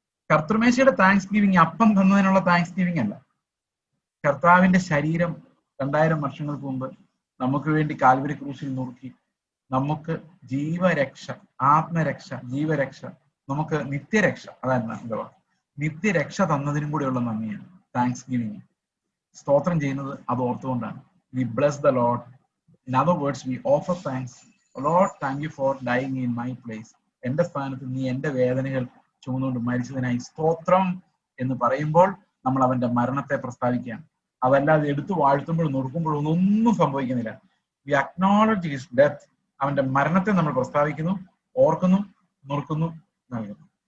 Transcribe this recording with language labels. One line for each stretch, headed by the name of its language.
Malayalam: കർത്തൃമേശയുടെ thanks giving അപ്പം തന്നതിനുള്ള thanks giving അല്ല. കർത്താവിന്റെ ശരീരം 2000 വർഷങ്ങൾക്ക് മുമ്പ് നമുക്ക് വേണ്ടി കാൽവരി ക്രൂശിൽ നുറുക്കി നമുക്ക് ജീവരക്ഷ, ആത്മരക്ഷ, ജീവരക്ഷ, നമുക്ക് നിത്യരക്ഷ, അതല്ല എന്താ നിത്യരക്ഷ തന്നതിനും കൂടെയുള്ള നന്ദിയാണ് താങ്ക്സ് ഗിവിങ്. സ്തോത്രം ചെയ്യുന്നത് അത് ഓർത്തുകൊണ്ടാണ്.
English: We bless the Lord. In other words, we offer thanks. Lord, thank you for dying in my place.
Malayalam: എന്റെ സ്ഥാനത്ത് നീ എന്റെ വേദനകൾ ചുമന്നുകൊണ്ട് മരിച്ചതിനായി സ്തോത്രം എന്ന് പറയുമ്പോൾ നമ്മൾ അവന്റെ മരണത്തെ പ്രസ്താവിക്കുകയാണ്. അതല്ലാതെ എടുത്തു വാഴ്ത്തുമ്പോഴും നുറുക്കുമ്പോഴും ഒന്നും സംഭവിക്കുന്നില്ല.
English: We acknowledge his death
Malayalam: അവന്റെ മരണത്തെ നമ്മൾ പ്രസ്താവിക്കുന്നു, ഓർക്കുന്നു, നുറുക്കുന്നു, നൽകുന്നു.